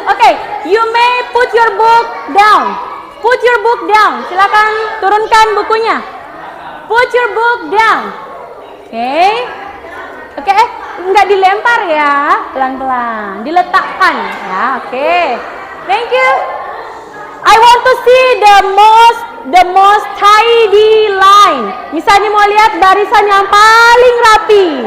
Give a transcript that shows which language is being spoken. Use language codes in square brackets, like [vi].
[en] Okay, you may put your book down. [id] Silakan turunkan bukunya. [en] Put your book down. [id] Oke, enggak dilempar ya, pelan-pelan, diletakkan ya. Oke. [en] Thank you. I want to see the most tidy line. [id] Misalnya mau lihat barisan yang paling rapi.